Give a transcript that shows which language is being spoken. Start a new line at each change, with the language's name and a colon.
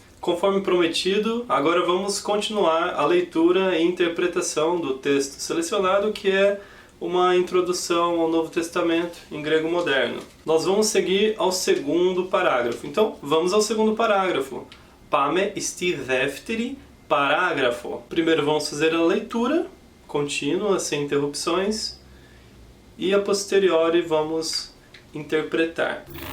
Portuguese: Conforme prometido, agora vamos continuar a leitura e interpretação do texto selecionado, que é uma introdução ao Novo Testamento em grego moderno. Nós vamos seguir ao segundo parágrafo. Então, vamos ao segundo parágrafo.
Greek: Πάμε στη δεύτερη parágrafo.
Portuguese: Primeiro vamos fazer a leitura contínua, sem interrupções, e a posteriori vamos interpretar.